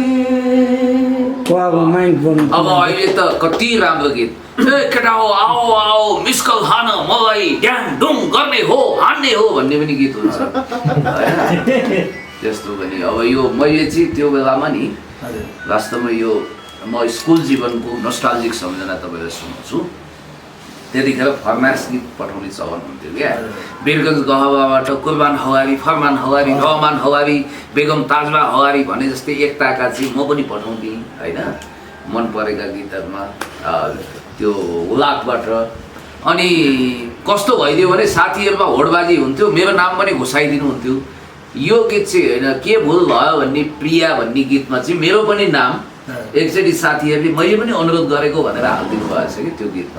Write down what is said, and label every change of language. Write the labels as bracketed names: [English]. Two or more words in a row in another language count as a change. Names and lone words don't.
[Nepali] अब अहिले त कति राम्रो गीत ए केटा हो आओ आओ मिस्कल खान मलाई ड्याङ डुङ गर्ने हो हान्ने हो भन्ने पनि गीत हुन्छ त्यस्तो पनि। अब यो मैले चाहिँ त्यो बेलामा नि वास्तवमा यो म स्कुल जीवनको नोस्टाल्जिक सम्झना तपाईँलाई सुनाउँछु। त्यतिखेर फरमाइस गीत पठाउने चलन हुन्थ्यो क्या। वीरगञ्ज गहवाबाट कुर्बान हवारी फरमान हवारी रहमान हवारी बेगम ताजमा हवारी भने जस्तै एकताका चाहिँ म पनि पठाउँथेँ होइन मन परेका गीतहरूमा त्यो हुलाकबाट। अनि कस्तो भइदियो भने साथीहरूमा होडबाजी हुन्थ्यो मेरो नाम पनि घुसाइदिनु हुन्थ्यो। यो गीत चाहिँ होइन के भुल भयो भन्ने प्रिया भन्ने गीतमा चाहिँ मेरो पनि नाम एकचोटि साथीहरूले मैले पनि अनुरोध गरेको भनेर हालिदिनु भएको छ कि त्यो गीतमा।